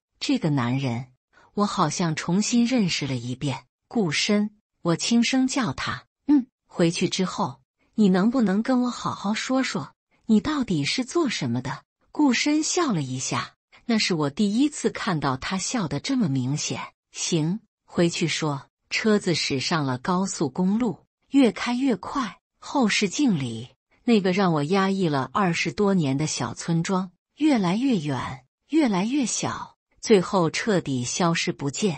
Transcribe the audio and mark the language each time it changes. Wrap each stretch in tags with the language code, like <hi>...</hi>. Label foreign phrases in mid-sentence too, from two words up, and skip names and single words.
<zh>這個男人，我好像重新認識了一遍。顧深，我輕聲叫他。回去之後，你能不能跟我好好說說，你到底是做什麼的？顧深笑了一下，那是我第一次看到他笑得這麼明顯。行，回去說。車子駛上了高速公路，越開越快。後視鏡裡，那個讓我壓抑了20多年的小村莊，越來越遠，越來越小，最後徹底消失不見。</zh>